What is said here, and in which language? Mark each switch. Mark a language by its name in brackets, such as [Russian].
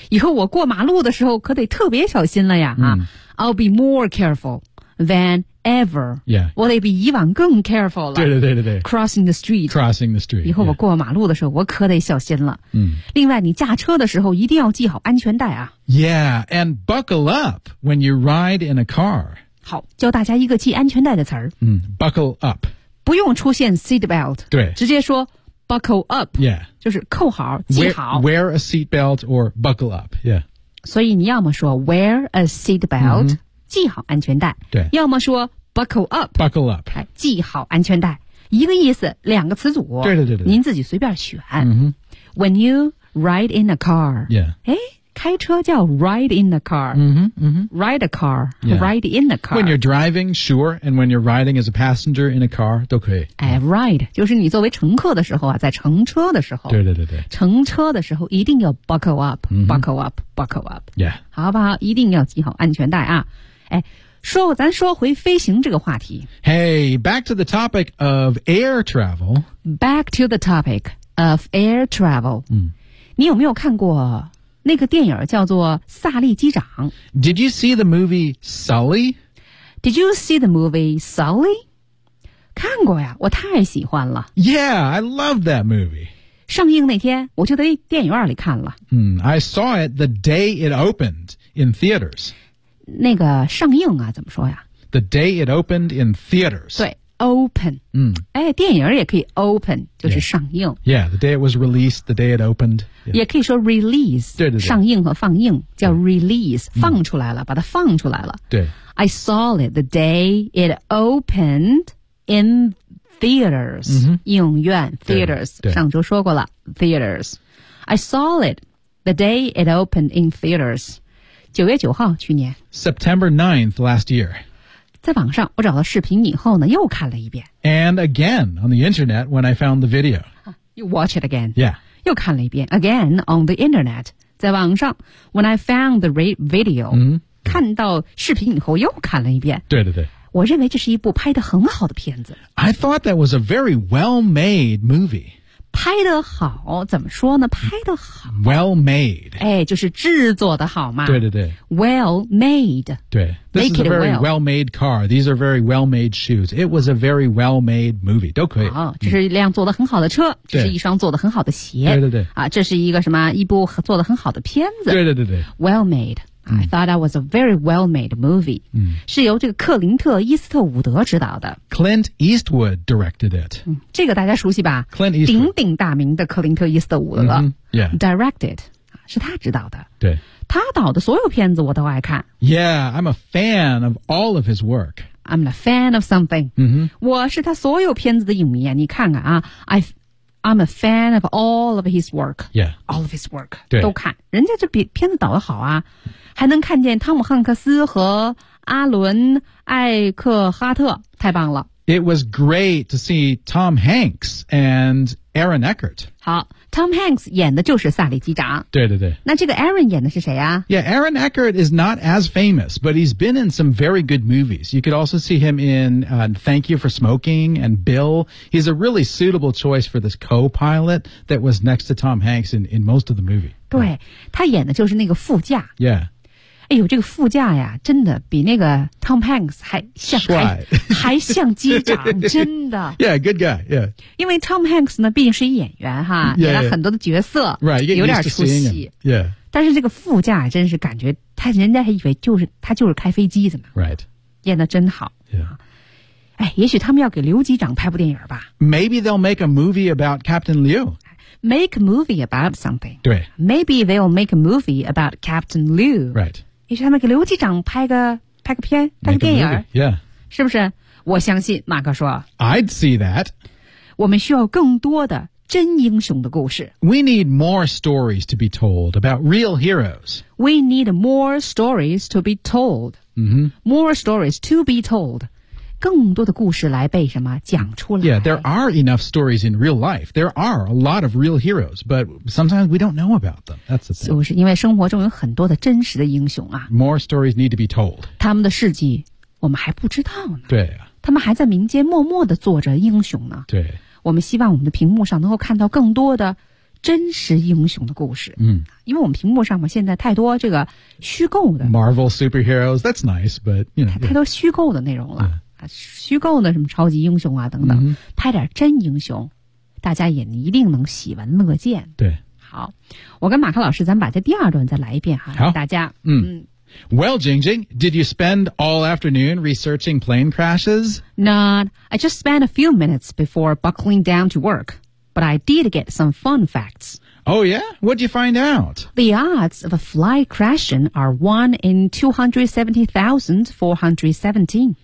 [Chinese] 以后我过马路的时候可得特别小心了呀。嗯、 [English] 啊。I'll be more careful than ever. Yeah. [Chinese] 我得比以往更 careful 了。对对对对对。 [English] Crossing the street. Crossing the street. [Chinese] 以后我过马路的时候、 [English] yeah. [Chinese] 我可得小心了。嗯。另外你驾车的时候一定要系好安全带啊。 [English] Yeah, and buckle up when you ride in a car. [Chinese] 好教大家一个系安全带的词儿。 [English] 嗯 ,buckle up. [Chinese] 不用出现 seat belt. 对。直接说 buckle up. [English] Yeah. [Chinese] 就是扣好系好。 [English] Wear a seat belt or buckle up. Yeah. [Chinese] 所以你要么说 [English] wear a seat belt,、 [Chinese] mm-hmm. 系好安全带对要么说 buckle up [English] buckle up [Chinese] 系好安全带一个意思两个词组对对对对您自己随便选、 [English] mm-hmm. When you ride in a car yeah [Chinese] 开车叫 ride in a car、 [English] mm-hmm, mm-hmm. ride a car、 yeah. ride in a car When you're driving sure and when you're riding as a passenger in a car [Chinese] 都可以、哎、ride 就是你作为乘客的时候啊，在乘车的时候对对对对乘车的时候一定要 buckle up、 [English] mm-hmm. buckle up buckle up yeah [Chinese] 好不好一定要系好安全带啊哎，咱说回飞行这个话题。 [English] Hey, back to the topic of air travel. Back to the topic of air travel. [Chinese] 嗯，你有没有看过那个电影叫做《萨利机长》 [English] ？Did you see the movie Sully? Did you see the movie Sully? [Chinese] 看过呀，我太喜欢了。 [English] Yeah, I love that movie. [Chinese] 上映那天我就在电影院里看了。 [English] I saw it the day it opened in theaters. [Chinese] 那个上映啊怎么说呀 [English] The day it opened in theaters. [Chinese] 对 open. 嗯，哎，电影也可以 open, 就是上映。 [English] Yeah, the day it was released, the day it opened.、Yeah. [Chinese] 也可以说 release, 对对对上映和放映叫 release,、嗯、放出来了把它放出来了。对。 [English] I saw it the day it opened in theaters,、 mm-hmm. [Chinese] 影院 theaters, 上周说过了 theaters. [English] I saw it the day it opened in theaters. [Chinese] 9月9号去年 [English] September 9th last year. [Chinese] 在网上我找到视频以后呢又看了一遍 [English] And again on the internet when I found the video. You watch it again. Yeah. [Chinese] 又看了一遍 [English] again on the internet. [Chinese] 在网上 [English] when I found the video,、 mm-hmm. [Chinese] 看到视频以后又看了一遍对对对我认为这是一部拍得很好的片子。 [English] I thought that was a very well-made movie. [Chinese] 拍得好，怎么说呢？拍得好。 [English] Well-made. [Chinese] 哎，就是制作的好嘛。对对对。 [English] Well-made. 对。This is a very well-made car. These are very well-made shoes. It was a very well-made movie. [Chinese] 都可以。好，这是一辆做得很好的车，这是一双做得很好的鞋。对对对。啊，这是一个什么？一部做得很好的片子。对对对对。 [English] Well-made. I thought that was a very well-made movie.、 [Chinese] 嗯、是由这个克林特·伊斯特伍德执导的。 [English] Clint Eastwood directed it.、 [Chinese] 嗯、这个大家熟悉吧 [English] ?Clint Eastwood. [Chinese] 鼎鼎大名的克林特·伊斯特伍德、 [English] mm-hmm. yeah. [Chinese] directed, 是他执导的。对。他导的所有片子我都爱看。 [English] Yeah, I'm a fan of all of his work. I'm a fan of something.、 Mm-hmm. [Chinese] 我是他所有片子的影迷啊你看看啊。 [English] I'm a fan of all of his work. Yeah. All of his work. [Chinese] 对。都看。人家这片子导得好啊。还能看见汤姆汉克斯和阿伦艾克哈特太棒了 [English] It was great to see Tom Hanks and Aaron Eckhart [Chinese] 好 Tom Hanks 演的就是萨利机长对对对那这个 Aaron 演的是谁啊 [English] Yeah, Aaron Eckhart is not as famous but he's been in some very good movies You could also see him in、Thank You for Smoking and Bill He's a really suitable choice for this co-pilot that was next to Tom Hanks in most of the movie [Chinese] 对他演的就是那个副驾 [English] Yeah [Chinese] 哎呦这个副驾呀真的比那个 Tom Hanks 还像帅还像机长真的 [English] Yeah good guy Yeah [Chinese] 因为 Tom Hanks 呢毕竟是一演员哈 [English] yeah, yeah. [Chinese] 演了很多的角色 [English] Right [Chinese] 有点出戏 [English] Yeah [Chinese] 但是这个副驾真是感觉他人家还以为就是他就是开飞机的嘛 [English] Right [Chinese] 演的真好 [English] Yeah [Chinese] 哎，也许他们要给刘机长拍部电影吧。 [English] Maybe they'll make a movie about Captain Liu. Make a movie about something. [Chinese] 对。 [English] Maybe they'll make a movie about Captain Liu. Right. [Chinese] 也许他们给刘机长拍个片，拍个电影。 [English] Yeah. [Chinese] 是不是？我相信马克说。 [English] I'd see that. [Chinese] 我们需要更多的真英雄的故事。 [English] We need more stories to be told about real heroes. We need more stories to be told. Mm-hmm. More stories to be told. [Chinese] 更多的故事来被什么讲出来 [English] Yeah, there are enough stories in real life. There are a lot of real heroes, but sometimes we don't know about them. That's the thing. [Chinese] 就是因为生活中有很多的真实的英雄啊。 [English] More stories need to be told. [Chinese] 他们的事迹我们还不知道呢。对啊。他们还在民间默默地做着英雄呢。对。我们希望我们的屏幕上能够看到更多的真实英雄的故事。嗯。因为我们屏幕上嘛现在太多这个虚构的。 [English] Marvel superheroes, that's nice, but, you know. [Chinese] 太多虚构的内容了。 [English] Yeah. [Chinese] 虚构的什么超级英雄啊等等、 [English] mm-hmm. [Chinese] 拍点真英雄大家也一定能喜闻乐见对好我跟马克老师咱们把这第二段再来一遍哈好大家 [English] Well, Jingjing, did you spend all afternoon researching plane crashes? Not, I just spent a few minutes before buckling down to work But I did get some fun facts Oh yeah? What'd you find out? The odds of a flight crashing are 1 in 270,417.